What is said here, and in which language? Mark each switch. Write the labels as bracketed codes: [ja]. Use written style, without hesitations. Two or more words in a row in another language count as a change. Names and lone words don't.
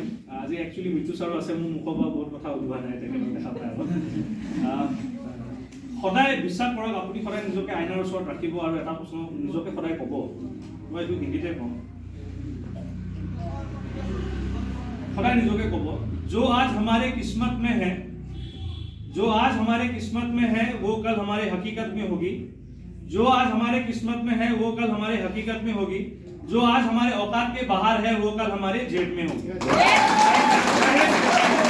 [as] আজি একচুৱেলি মিথু ছাৰো আছে, মোৰ মুখৰ পৰা বহুত কথা ওলোৱা নাই, তেখেতক দেখা পাই আগত। সদায় বিশ্বাস কৰক, আপুনি সদায় নিজকে আইনাৰ ওচৰত ৰাখিব আৰু এটা প্ৰশ্ন নিজকে সদায় ক'ব। মই এইটো হিন্দীতে কওঁ, সদায় নিজকে ক'ব, [hi] जो आज हमारे किस्मत में है, जो आज हमारे किस्मत में है वो कल हमारे हकीकत में होगी, जो आज हमारे किस्मत में है वो कल हमारे हकीकत में होगी, जो आज हमारे औकात के बाहर है वो कल हमारे जेब में होगी।